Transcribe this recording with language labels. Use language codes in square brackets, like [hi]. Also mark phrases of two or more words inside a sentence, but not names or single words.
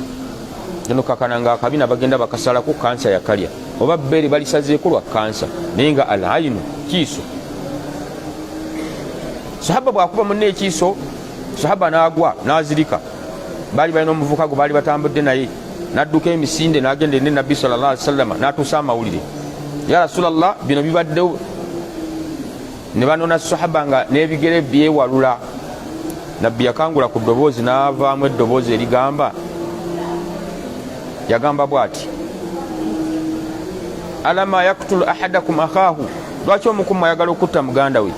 [lg] Eno kakana nga akabina bagenda bakasalako kansa yakalya, oba bbeere balisazeeko lwa kansa naye nga alayinu kiiso. Sahaba bw'akuba munne ekiiso, sahaba n'agwa n'azirika. Baali balina omuvuka gwe baali batambudde naye, n'adduka emisinde n'agenda eri Nabbi [ar] صلى الله عليه وسلم [lg] n'atuusa amawulire, [ar] يا رسول الله [lg] bino bibaddewo. Ne banona sahaba nga n'ebigere byewalula. Nabbi yakangula ku ddoboozi n'avaamu eddoboozi erigamba, yagamba bw'ati, [ar] علام يقتل أحدكم أخاه, [lg] lwaki omukumu ayagala okutta muganda we?